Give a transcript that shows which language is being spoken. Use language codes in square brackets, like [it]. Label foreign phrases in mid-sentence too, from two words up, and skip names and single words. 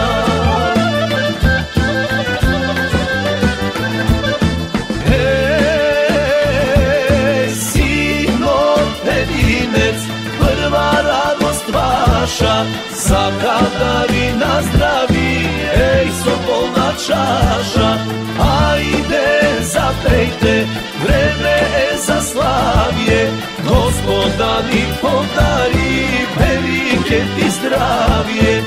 [mk] Сака да ви наздрави, еј со полна чаша. Ајде, [sr] zapejte, vreme je za slavje, Gospoda mi podari, velike ti zdravje.